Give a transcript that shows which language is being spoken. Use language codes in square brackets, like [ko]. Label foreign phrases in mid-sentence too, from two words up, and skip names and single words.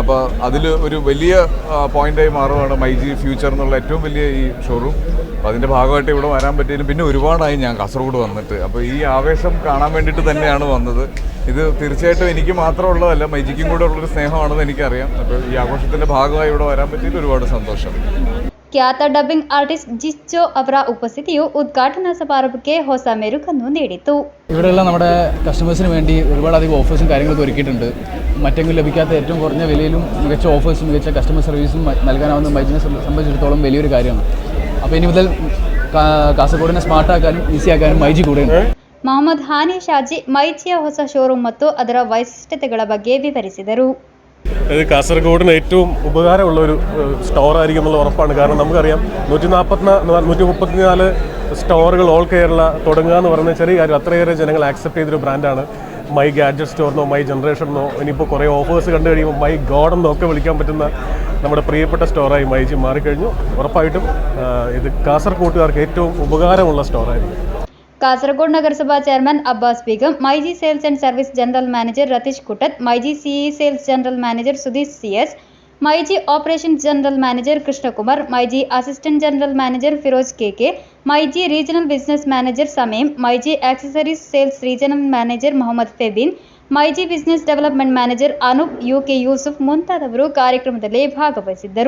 [ml] അപ്പോൾ അതിൽ ഒരു വലിയ പോയിൻ്റായി മാറുകയാണ് മൈജി ഫ്യൂച്ചർ എന്നുള്ള ഏറ്റവും വലിയ ഈ ഷോറൂം. അപ്പോൾ അതിൻ്റെ ഭാഗമായിട്ട് ഇവിടെ വരാൻ പറ്റിയതിനും പിന്നെ ഒരുപാടായി ഞാൻ കാസർഗോഡ് വന്നിട്ട്. അപ്പോൾ ഈ ആവേശം കാണാൻ വേണ്ടിയിട്ട് തന്നെയാണ് വന്നത്. ഇത് തീർച്ചയായിട്ടും എനിക്ക് മാത്രമുള്ളതല്ല, മൈജിക്കും കൂടെ ഉള്ളൊരു സ്നേഹമാണെന്ന് എനിക്കറിയാം. അപ്പോൾ ഈ ആഘോഷത്തിൻ്റെ ഭാഗമായി ഇവിടെ വരാൻ പറ്റിയിട്ട് ഒരുപാട് സന്തോഷം. [kn] ಖ್ಯಾತ [en] dubbing artist [kn] ಜಿಚ್ಚೋ ಅವರ ಉಪಸ್ಥಿತಿಯು ಉದ್ಘಾಟನಾ ಸಮಾರಂಭಕ್ಕೆ ಹೊಸ ಮೆರುಗನ್ನು നീടിತು. [ml] ഇവിടെയുള്ള നമ്മുടെ കസ്റ്റമേഴ്സിന് വേണ്ടി ഒരുപാടധികം ഓഫേഴ്സും കാര്യങ്ങളൊക്കെ ഒരുക്കിയിട്ടുണ്ട്. മറ്റെങ്കിലും ലഭിക്കാത്ത ഏറ്റവും കുറഞ്ഞ വിലയിലും മികച്ച ഓഫേഴ്സും മികച്ച [en] customer service [ml] നൽകാനാവുന്ന മൈജിനെ സംബന്ധിച്ചിടത്തോളം വലിയൊരു കാര്യമാണ്. അപ്പോൾ ഇനി മുതൽ കാസർഗോഡിനെ സ്മാർട്ടാക്കാനും ഈസിയാക്കാനും മൈജി കൂടെയുണ്ട്. [kn] ಮೊಹಮ್ಮದ್ ಹಾನಿ ಶಾಜಿ ಮೈಜಿಯ ಹೊಸ ಶೋರೂಮ್ ಮತ್ತು ಅದರ ವೈಶಿಷ್ಟ್ಯತೆಗಳ ಬಗ್ಗೆ ವಿವರಿಸಿದರು. [ml] ഇത് കാസർഗോഡിന് ഏറ്റവും ഉപകാരമുള്ള ഒരു സ്റ്റോർ ആയിരിക്കും എന്നുള്ള ഉറപ്പാണ്. കാരണം നമുക്കറിയാം 134 സ്റ്റോറുകൾ ഓൾ കേരള തുടങ്ങുക എന്ന് പറയുന്ന ചെറിയ കാര്യം. അത്രയേറെ ജനങ്ങൾ ആക്സെപ്റ്റ് ചെയ്തൊരു ബ്രാൻഡാണ് മൈ ഗാഡ്ജറ്റ് സ്റ്റോറിനോ മൈ ജനറേഷനോ ഇനിയിപ്പോൾ കുറേ ഓഫേഴ്സ് കണ്ടു കഴിയുമ്പോൾ [en] my God [ml] എന്നൊക്കെ വിളിക്കാൻ പറ്റുന്ന നമ്മുടെ പ്രിയപ്പെട്ട സ്റ്റോറായി മൈജി മാറിക്കഴിഞ്ഞു. ഉറപ്പായിട്ടും ഇത് കാസർഗോട്ടുകാർക്ക് ഏറ്റവും ഉപകാരമുള്ള സ്റ്റോറായിരിക്കും. [kn] ಕಾಸರಗೋಡು ನಗರಸಭಾ ಚೇರ್ಮನ್ ಅಬ್ಬಾಸ್ ಬೇಗಂ, ಮೈಜಿ [en] sales and service general manager [kn] ರತೀಶ್ ಕುಟತ್, ಮೈಜಿ [en] CE sales general manager [kn] ಸುಧೀಶ್ ಸಿಎಸ್, ಮೈಜಿ [en] operations general manager [kn] ಕೃಷ್ಣಕುಮಾರ್, ಮೈಜಿ [en] assistant general manager [kn] ಫಿರೋಜ್ ಕೆಕೆ, ಮೈಜಿ [en] regional business manager [kn] ಸಮೀಮ್, ಮೈಜಿ [en] accessories sales regional manager [kn] ಮೊಹಮ್ಮದ್ ಫೆಬಿನ್, ಮೈಜಿ [en] business development manager [kn] ಅನೂಪ್ ಯುಕೆ ಯೂಸುಫ್ ಮುಂತಾದವರು ಕಾರ್ಯಕ್ರಮದಲ್ಲಿ ಭಾಗವಹಿಸಿದ್ದರು.